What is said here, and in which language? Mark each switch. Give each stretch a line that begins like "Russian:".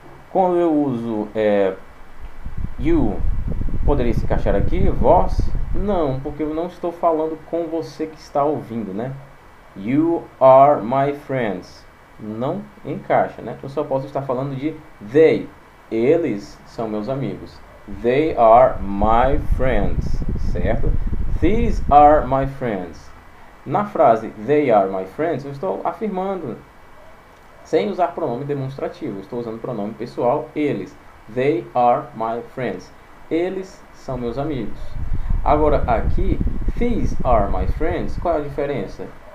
Portuguese: Quando eu uso you, poderia se encaixar aqui? Vós? Não, porque eu não estou falando com você que está ouvindo, né?
English: You are my friends.
Portuguese: Não encaixa, né? Eu só posso estar falando de they. Eles são meus amigos.
English: They are my friends, certo? These are my friends.
Portuguese: Na frase
English: they are my friends,
Portuguese: eu estou afirmando, sem usar pronome demonstrativo. Eu estou usando pronome pessoal, eles.
English: They are my friends.
Portuguese: Eles são meus amigos. Agora aqui,
English: these are my friends,
Portuguese: qual é a diferença?